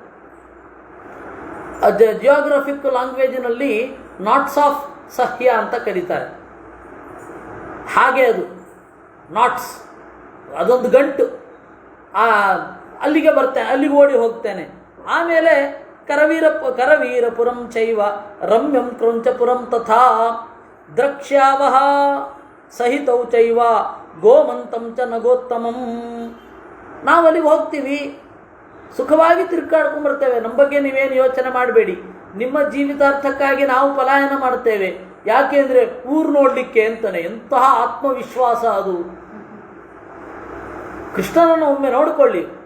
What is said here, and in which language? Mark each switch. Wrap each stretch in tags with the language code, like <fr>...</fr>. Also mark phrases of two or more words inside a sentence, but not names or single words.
<en>geographic languageನಲ್ಲಿ knots of</en> <kn>ಸಹ್ಯ ಅಂತ ಕರೀತಾರೆ. ಹಾಗೆ ಅದು ನಾಟ್ಸ್, ಅದೊಂದು ಗಂಟು. ಅಲ್ಲಿಗೆ ಬರ್ತೇನೆ, ಅಲ್ಲಿಗೆ ಓಡಿ ಹೋಗ್ತೇನೆ.</kn> <sa>ಆಮೇಲೆ ಕರವೀರಪುರಂ ಚೈವ ರಮ್ಯಂ ಕ್ರೌಂಚಪುರಂ ತಥಾ ದ್ರಕ್ಷ್ಯಾವಹ ಸಹಿತೌ ಚೈವ ಗೋಮಂತಂ ಚ ನಗೋತ್ತಮಂ.</sa> <kn>ನಾವು ಅಲ್ಲಿಗೆ ಹೋಗ್ತೀವಿ, ಸುಖವಾಗಿ ತಿರ್ಗಾಡ್ಕೊಂಡ್ಬರ್ತೇವೆ. ನಮ್ಮ ಬಗ್ಗೆ ನೀವೇನು ಯೋಚನೆ ಮಾಡಬೇಡಿ. ನಿಮ್ಮ ಜೀವಿತಾರ್ಥಕ್ಕಾಗಿ ನಾವು ಪಲಾಯನ ಮಾಡ್ತೇವೆ. ಯಾಕೆಂದರೆ ಊರು ನೋಡಲಿಕ್ಕೆ ಅಂತಾನೆ. ಎಂತಹ ಆತ್ಮವಿಶ್ವಾಸ ಅದು! ಕೃಷ್ಣನನ್ನು ಒಮ್ಮೆ ನೋಡಿಕೊಳ್ಳಿ.</kn>